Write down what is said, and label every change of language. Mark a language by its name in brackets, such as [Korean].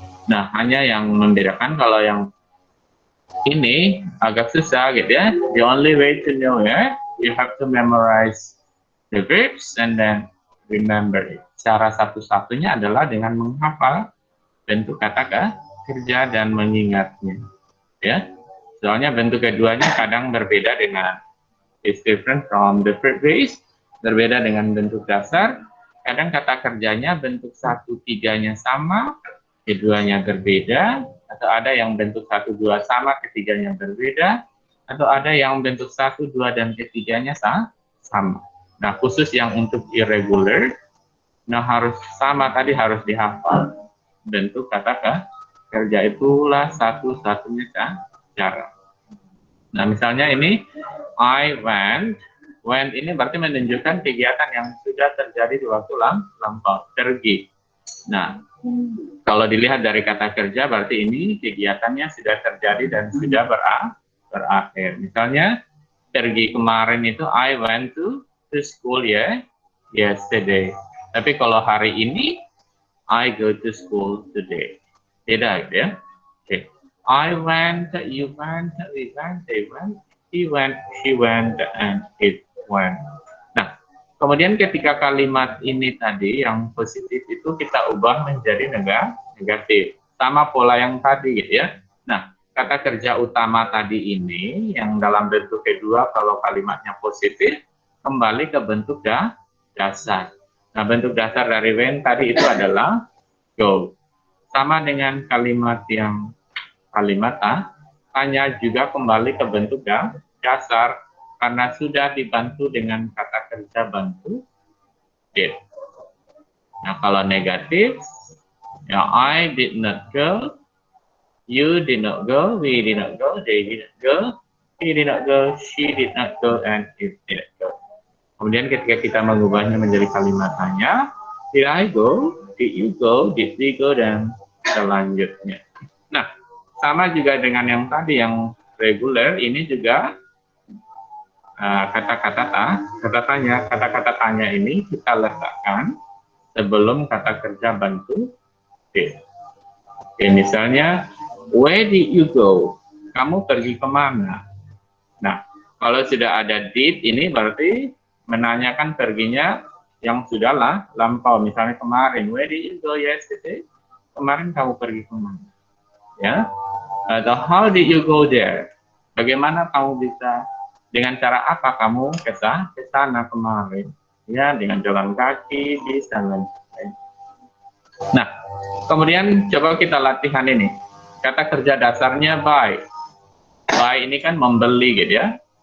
[Indonesian] Nah, hanya yang membedakan kalau yang ini agak susah gitu ya. [English] The only way to know ya, you have to memorize the verbs and then remember it. [Indonesian] Cara satu-satunya adalah dengan menghafal bentuk kata kerja dan mengingatnya. Ya, soalnya bentuk keduanya kadang berbeda dengan [English] is different from the verb base, [Indonesian] berbeda dengan bentuk dasar. Kadang kata kerjanya bentuk 1-3-nya sama, keduanya berbeda, atau ada yang bentuk 1-2 sama, ketiganya berbeda. atau ada yang bentuk 1, 2, dan ketiganya sama. Nah, khusus yang untuk irregular, nah harus sama tadi, harus dihafal. Bentuk kata kerja itulah satu-satunya cara. Nah, misalnya ini, [English] I went [Indonesian] ini berarti menunjukkan kegiatan yang sudah terjadi di waktu lampau, pergi. Nah, kalau dilihat dari kata kerja, berarti ini kegiatannya sudah terjadi dan sudah berakhir. Misalnya, pergi kemarin itu, [English] I went to school yesterday. [Indonesian] Tapi kalau hari ini, [English] I go to school today. [Indonesian] Beda ya. Okay. [English] I went, you went, we went, they went, he went, she went, and it went. [Indonesian] Nah, kemudian ketika kalimat ini tadi yang positif itu kita ubah menjadi negatif. Sama pola yang tadi gitu ya. Nah, kata kerja utama tadi ini yang dalam bentuk kedua kalau kalimatnya positif kembali ke bentuk dasar. Nah, bentuk dasar dari when tadi itu adalah go. Sama dengan kalimat yang hanya juga kembali ke bentuk dasar karena sudah dibantu dengan kata kerja bantu did. Nah, kalau negatif, ya [English] I did not go, you did not go, we did not go, they did not go, he did not go, she did not go, and it did not go. [Indonesian] Kemudian ketika kita mengubahnya menjadi kalimat tanya, [English] did I go, did you go, did we go, [Indonesian] dan selanjutnya. Nah, sama juga dengan yang tadi yang reguler, ini juga kata-kata tanya ini kita letakkan sebelum kata kerja bantu did. [English] Oke, misalnya, where did you go? [Indonesian] Kamu pergi kemana? Nah, kalau sudah ada did, ini berarti menanyakan perginya yang sudah lampau. Misalnya kemarin, [English] where did you go yesterday? [Indonesian] Kemarin kamu pergi kemana? Ya, atau [English] how did you go there? [Indonesian] Bagaimana kamu bisa, dengan cara apa kamu ke sana kemarin? Ya, dengan jalan kaki, bisa dan lain. Nah, kemudian coba kita latihan ini. Kata kerja dasarnya buy. Buy ini kan membeli gitu ya.